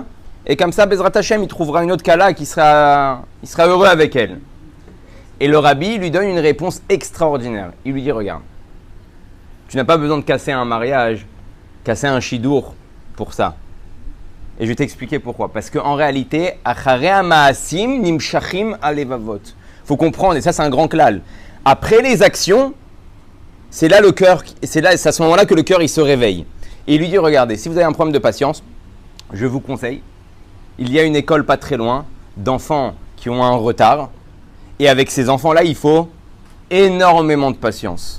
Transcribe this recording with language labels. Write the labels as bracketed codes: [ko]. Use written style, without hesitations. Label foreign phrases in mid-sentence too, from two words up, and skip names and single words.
[fr] Et comme ça, [he] בעזרת השם, [fr] il trouvera une autre kala qui il sera heureux avec elle. Et le rabbi lui donne une réponse extraordinaire. Il lui dit, regarde, tu n'as pas besoin de casser un mariage, casser un shidour pour ça. Et je vais t'expliquer pourquoi. Parce qu'en réalité, [he] אחרי המעשים נמשכים הלבבות. [fr] Il faut comprendre, et ça c'est un grand klal. Après les actions, c'est là le cœur, c'est à ce moment-là que le cœur il se réveille. Et il lui dit, regardez, si vous avez un problème de patience, je vous conseille, il y a une école pas très loin d'enfants qui ont un retard. Et avec ces enfants-là, il faut énormément de patience.